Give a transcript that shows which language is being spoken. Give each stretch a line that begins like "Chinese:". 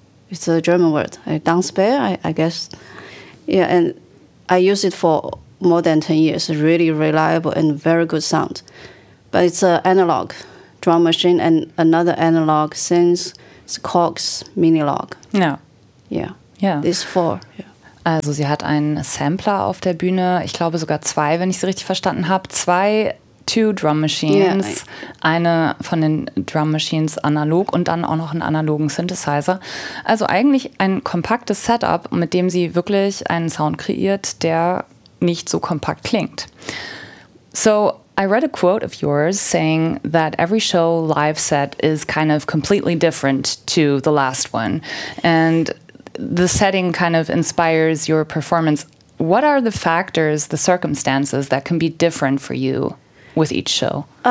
English: It's a German word, Tanzbär, I guess. Yeah, and I use it for more than 10 years, really reliable and very good sound. But it's an analog drum machine and another analog synth, it's Cox Minilog. No. Yeah.
German: Ja.
English: These four.
German: Also sie hat einen Sampler auf der Bühne, ich glaube sogar zwei, wenn ich sie richtig verstanden habe. Zwei Two Drum Machines, eine von den Drum Machines analog und dann auch noch einen analogen Synthesizer. Also eigentlich ein kompaktes Setup, mit dem sie wirklich einen Sound kreiert, der nicht so kompakt klingt.
English: So, I read a quote of yours saying that every show live set is kind of completely different to the last one. And the setting kind of inspires your performance. What are the factors, the circumstances that can be different for you with each show?